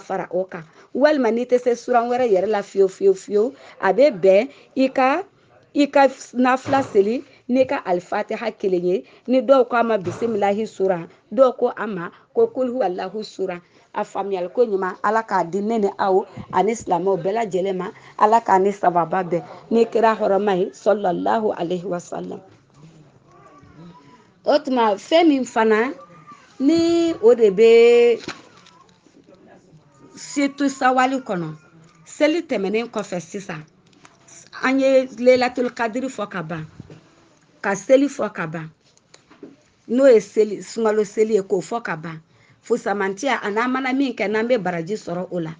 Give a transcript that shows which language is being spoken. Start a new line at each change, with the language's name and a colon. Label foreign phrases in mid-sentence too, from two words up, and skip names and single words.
Bambara: fara o kan walima n'i tɛ se suran wɛrɛ yɛrɛ la fiyewu a bɛ bɛn i ka nafila seli n'i ka alifatiha kelen ye ni dɔw ko a ma bisimilahi suran dɔw ko a ma ko kul huwallahu suran a faamuyali ko ɲuman ala k'a di ne ni aw ani silamɛw bɛɛ lajɛlen ma ala k'a ni sababa bɛɛ n'i kɛra hɔrɔma ye
Arabic: صلى الله عليه وسلم
Bambara: o tuma fɛn min fana ni o de bɛ situ sawali kɔnɔ seli tɛmɛnen kɔfɛ sisan an ye leilatul kadiri fɔ ka ban ka seli fɔ ka ban n'o ye seli sunkalo seli ye k'o fɔ ka ban fusamantiya a n'an mana min kɛ n'an bɛ baraji sɔrɔ o la